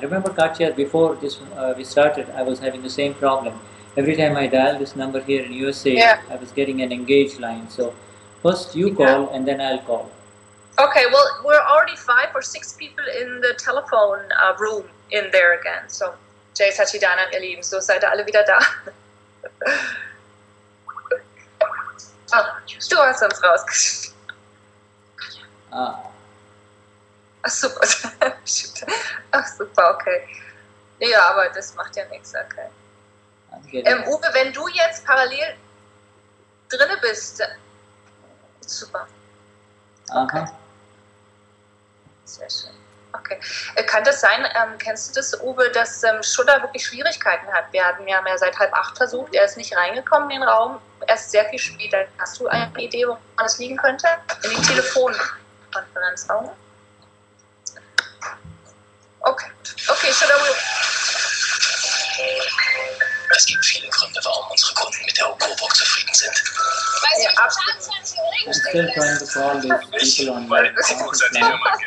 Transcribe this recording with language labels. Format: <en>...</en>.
<en>Remember, Katja, before this we started, I was having the same problem. Every time I dial this number here in USA, I was getting an engaged line. So first you call and then I'll call. Okay, well, we're already 5 or 6 people in the telephone room in there again.</en> <de>So, Jai Sachidanand, ihr Lieben, so seid ihr alle wieder da. Oh, du hast uns rausgeschickt. Ach, super. Ach, super, okay. Ja, aber das macht ja nichts, okay. Uwe, wenn du jetzt parallel drinne bist, super. Okay. Aha. Sehr schön. Okay. Kann das sein, kennst du das, Uwe, dass Shuddha wirklich Schwierigkeiten hat? Wir haben ja seit 7:30 versucht, er ist nicht reingekommen in den Raum, erst sehr viel später. Hast du eine Idee, woran es liegen könnte? In den Telefonkonferenzraum? Okay, okay, Shuddha will... Es gibt viele Gründe, warum unsere Kunden mit der Coburg zufrieden sind. Ja, absolut.</de> <en>I'm still trying to call these people on the conference line.</en>